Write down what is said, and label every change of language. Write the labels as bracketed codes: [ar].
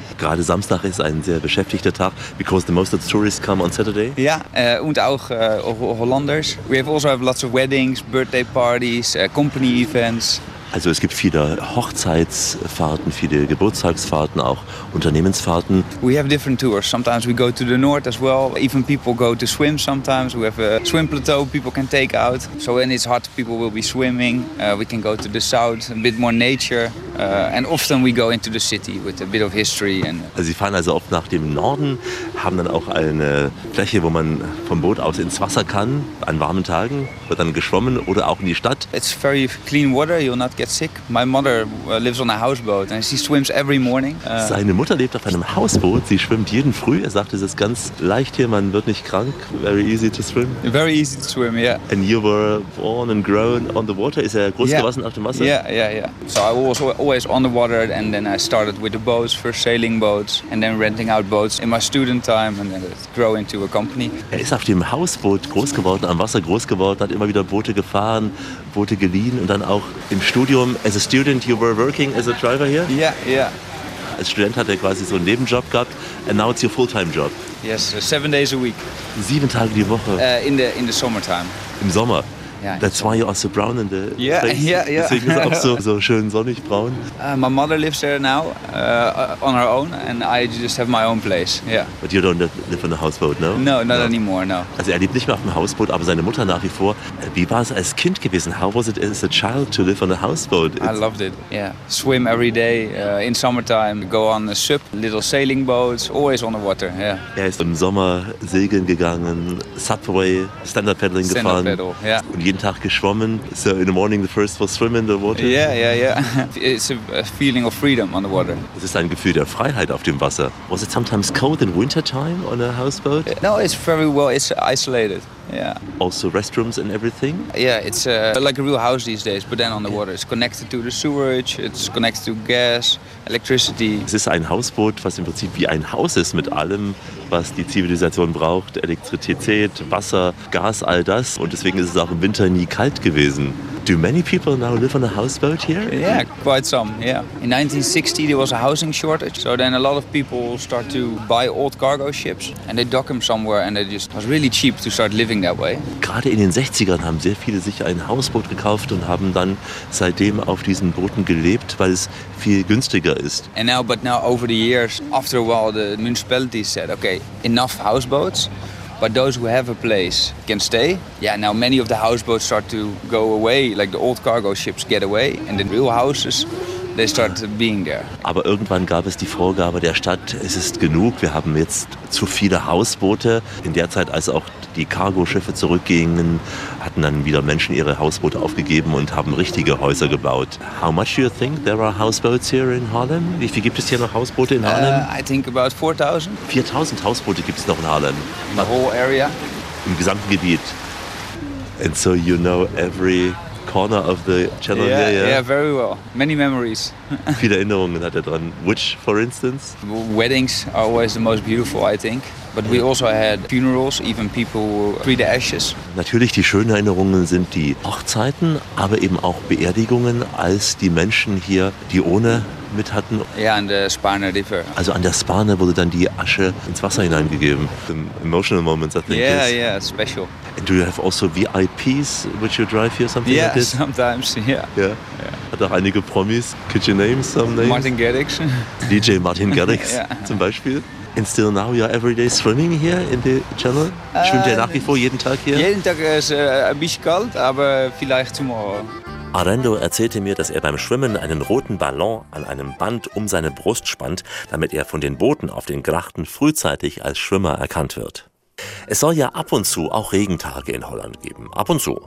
[de] Gerade Samstag ist ein sehr beschäftigter Tag, [en] because the most of the tourists come on Saturday. [de] Ja, und auch Hollanders. [en] We have also have lots of weddings, birthday parties, company events. [de] Also es gibt viele Hochzeitsfahrten, viele Geburtstagsfahrten, auch Unternehmensfahrten. [en] We have different tours. Sometimes we go to the north as well. Even people go to swim sometimes. We have a swim plateau people can take out. So when it's hot, people will be swimming. We can go to the south, a bit more nature. And often we go into the city with a bit of history. [de] Also Sie fahren also oft nach dem Norden, haben dann auch eine Fläche, wo man vom Boot aus ins Wasser kann, an warmen Tagen, wird dann geschwommen oder auch in die Stadt. [en] It's very clean water. You're not get sick. My mother lives on a houseboat and she swims every morning. [de] Seine Mutter lebt auf einem Hausboot. Sie schwimmt jeden Früh. Er sagt, es ist ganz leicht hier. Man wird nicht krank. [en] Very easy to swim. Very easy to swim, yeah. And you were born and grown on the water. [de] Ist er groß gewachsen auf dem Wasser? [en] Yeah. So I was always on the water and then I started with the boats, first sailing boats and then renting out boats in my student time and then it grew into a company. [de] Er ist auf dem Hausboot groß geworden, am Wasser groß geworden, hat immer wieder Boote gefahren, Boote geliehen und dann auch im Studium, [en] as a student, you were working as a driver here? Yeah. [de] Als Student hat er quasi so einen Nebenjob gehabt, [en] and now it's your full-time job. Yes, 7 days a week. [de] 7 Tage die Woche. [en] In the summertime. [de] Im Sommer. [en] Yeah, that's why you are so brown in the face. Yeah. [de] Deswegen ist auch so schön sonnig braun. [en] My mother lives there now on her own and I just have my own place. Yeah. But you don't live on a houseboat, no? No, not anymore, no. [de] Also er lebt nicht mehr auf dem Hausboot, aber seine Mutter nach wie vor. Wie war es als Kind gewesen? [en] How was it as a child to live on a houseboat? I loved it, yeah. Swim every day in summertime, go on a ship, little sailing boats, always on the water, yeah. [de] Er ist im Sommer segeln gegangen, Subway, Standard Paddling gefahren. [en] Standard Paddle, yeah. [de] Jeden Tag geschwommen. [en] So in the morning the first was swim in the water. Yeah. It's a feeling of freedom on the water. [de] Es ist ein Gefühl der Freiheit auf dem Wasser. [en] Was it sometimes cold in winter time on a houseboat? No, it's very well. It's isolated. Yeah. Also restrooms and everything? Yeah, it's like a real house these days, but then on the water. It's connected to the sewage, it's connected to gas, electricity. [de] Es ist ein Hausboot, was im Prinzip wie ein Haus ist mit allem, was die Zivilisation braucht. Elektrizität, Wasser, Gas, all das. Und deswegen ist es auch im Winter nie kalt gewesen. [en] Do many people now live on a houseboat here? Yeah, quite some, yeah. In 1960 there was a housing shortage, so then a lot of people start to buy old cargo ships and they dock them somewhere and it just was really cheap to start living that way. [de] Gerade in den 60ern haben sehr viele sich ein Hausboot gekauft und haben dann seitdem auf diesen Booten gelebt, weil es viel günstiger ist. [en] And now, but now over the years, after a while the municipalities said, okay, enough houseboats. But those who have a place can stay. Yeah, now many of the houseboats start to go away, like the old cargo ships get away and the real houses, they start being there. [de] Aber irgendwann gab es die Vorgabe der Stadt, es ist genug, wir haben jetzt zu viele Hausboote. In der Zeit, als auch die Cargo-Schiffe zurückgingen, hatten dann wieder Menschen ihre Hausboote aufgegeben und haben richtige Häuser gebaut. [en] How much do you think there are houseboats here in Harlem? [de] Wie viel gibt es hier noch Hausboote in Harlem? [en] I think about 4,000. [de] 4,000 Hausboote gibt es noch in Harlem? [en] In the whole area. [de] Im gesamten Gebiet. [en] And so you know every corner of the channel. Yeah, very well. Many memories. [de] Viele Erinnerungen hat er dran. [en] Which, for instance? Weddings are always the most beautiful, I think. But we also had funerals, even people who free the ashes. [de] Natürlich, die schönen Erinnerungen sind die Hochzeiten, aber eben auch Beerdigungen, als die Menschen hier, die ohne mit hatten. Ja, yeah, an der Spanne River. Also an der Spanne wurde dann die Asche ins Wasser hineingegeben. [en] The emotional moments, I think. Yeah, special. And do you have also VIPs, which you drive here, something like this? Yeah, sometimes, yeah. [de] Yeah? Hat auch einige Promis. [en] Could you name some names? Martin Garrix. [de] DJ Martin Garrix, zum Beispiel. [en] And still now you are every day swimming here in the channel? [de] Schwimmt ihr nach wie vor jeden Tag hier? Jeden Tag ist ein bisschen kalt, aber vielleicht tomorrow. Arendo erzählte mir, dass er beim Schwimmen einen roten Ballon an einem Band um seine Brust spannt, damit er von den Booten auf den Grachten frühzeitig als Schwimmer erkannt wird. Es soll ja ab und zu auch Regentage in Holland geben. Ab und zu.